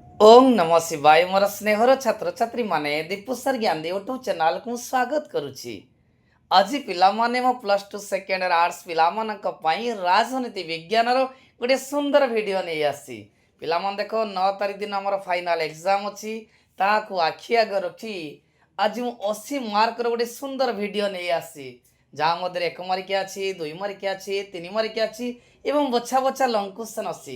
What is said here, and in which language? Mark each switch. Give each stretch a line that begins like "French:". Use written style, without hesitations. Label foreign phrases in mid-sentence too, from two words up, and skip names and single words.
Odia: ଓମ ନମଃ ଶିବାୟ ମୋର ସ୍ନେହର ଛାତ୍ର ଛାତ୍ରୀ ମାନେ ଦୀପୁସର ଜ୍ଞାନ ଦେ ୟୁଟ୍ୟୁବ ଚ୍ୟାନେଲ କୁ ସ୍ୱାଗତ କରୁଛି। আজি ପିଲାମାନେ ମୋ ପ୍ଲସ୍ ଟୁ ସେକେଣ୍ଡ ଇୟର ଆର୍ଟ୍ସ ପିଲାମାନଙ୍କ ପାଇଁ ରାଜନୀତି ବିଜ୍ଞାନର ଗୋଟେ ସୁନ୍ଦର ଭିଡ଼ିଓ ନେଇ ଆସିଛି। ପିଲାମାନେ ଦେଖ 9 ତାରିଖ ଦିନ ଆମର ଫାଇନାଲ ଏକ୍ଜାମ୍ ଅଛି, ତାହାକୁ ଆଖି ଆଗ ରଖି ଆଜି ମୁଁ 80 ମାର୍କର ଗୋଟେ ସୁନ୍ଦର ଭିଡ଼ିଓ ନେଇ ଆସିଛି, ଯାହା ମଧ୍ୟରେ 1 ମାର୍କିଆ ଅଛି, 2 ମାର୍କିଆ ଅଛି, 3 ମାର୍କିଆ ଅଛି ଏବଂ ବଛା ବଛା ଲଙ୍ଗ କ୍ୱେଶ୍ଚନ୍ ଅଛି।